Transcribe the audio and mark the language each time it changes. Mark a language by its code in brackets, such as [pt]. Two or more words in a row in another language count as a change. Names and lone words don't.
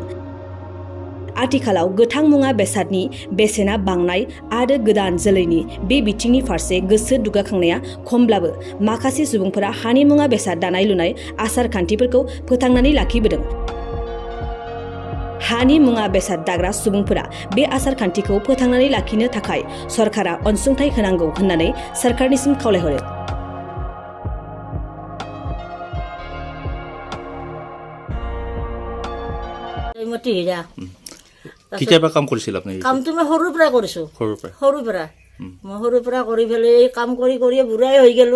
[brx] आथिखालाव गोथां मुवा बेसादनि बेसेना बांनाय आरो गोदान जोलैनि बे बिथिंनि फारसे गोसो दुगाखांनाया खमब्लाबो माखासे सुबुंफोरा हानि मुवा बेसाद दानाय लुनाय आसार खान्थिफोरखौ फोथांनानै लाखिबोदों। हानि मुवा बेसाद दाग्रा सुबुंफोरा बे आसार खान्थिखौ फोथांनानै लाखिनो थाखाय सरकारा अनसुंथाइ होनांगौ होननानै सरकारनिसिम खावलायहरो। [as] কেতিয়াবা কাম কৰিছিল আপুনি? কামটো মই সৰুৰ পৰা কৰিছোঁ, সৰুৰ পৰা কৰি পেলাই এই কাম কৰি কৰিয়ে বুঢ়াই হৈ গ'লোঁ।